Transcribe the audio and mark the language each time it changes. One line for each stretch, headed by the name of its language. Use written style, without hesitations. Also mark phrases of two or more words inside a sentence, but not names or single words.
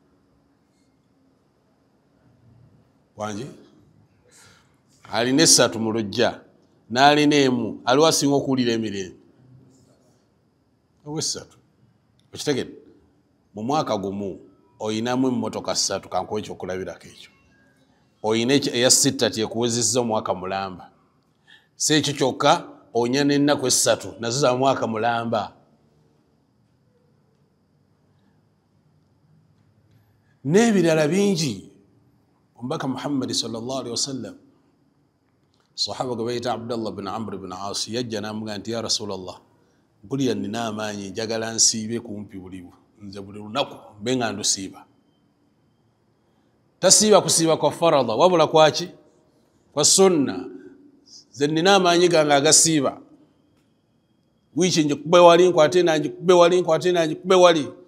Ganda: wangi alina 3 mu lujja n'alina emu aliwo asinga okuwulira emirembe owe 3 okitegedde mu mwaka gumu oyinamu emmotoka 3 kankuwa ekyokulabirako ekyo oyina eya 6 tyekuwezezza omwaka mulamba si ekyo kyokka onya n'ennaku 3 nazo za mwaka mulamba n'ebirala bingi omubaka Muhammad
Arabic: sallallahu alaihi wasallam
Ganda: sahaba gwe bayita Abdullah bin Amr bin As yajja n'amugamba nti
Arabic: ya Rasulallah
Ganda: mpulira nina amaanyi njagala nsiibe kumpi nze buli lunaku mbe nga ndusiiba tasiiba kusiiba kwa faradha wabula kwaki kwa sunna ze nina amaanyi gange agasiiba wiiki njikube wali nkwate nanjikube wali nkwate nanjikube wali